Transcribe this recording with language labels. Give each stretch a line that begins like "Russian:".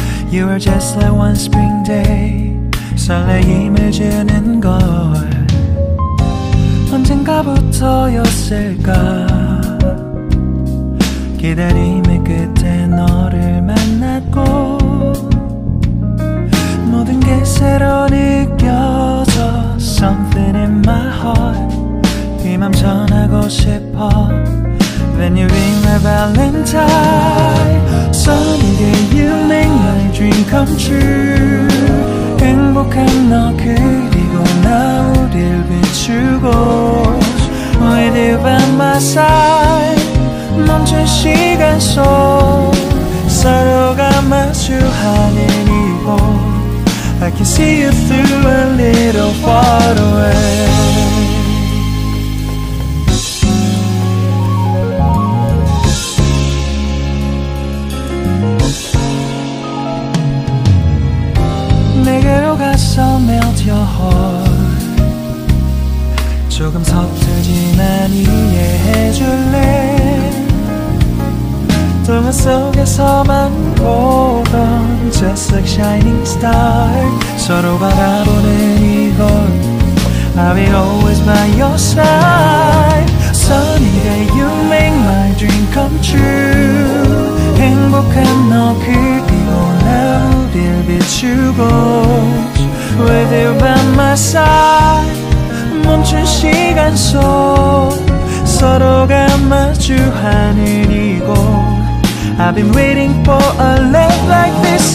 English: You are just like one spring day.
Korean: 설레임을 주는 걸 언젠가부터였을까. 기다림의 끝에 너를 만났고 모든 게 새로 느껴져.
English: Something in my heart.
Korean: 이 맘 전하고 싶어.
English: When you ring my valentine. Sunny day you make my dream come true.
Korean: 행복한 너 그리고 나 우릴 비추고
English: With you by my side.
Korean: 멈춘 시간 속 서로가 마주하는 이곳
English: I can see you through a little far away.
Korean: 내게로 가서
English: melt your heart.
Korean: 조금 서툴지만 이해해줄래. 동화 속에서만 보던
English: Just like shining star.
Korean: 서로 바라보는 이곳
English: I'll be always by your side. Sunny day you make my dream come true.
Korean: 행복한 너 그리고 나 우릴 비추고
English: With you by my side.
Korean: 멈춘 시간 속 서로가 마주하는 이곳
English: I've been waiting for a love like this.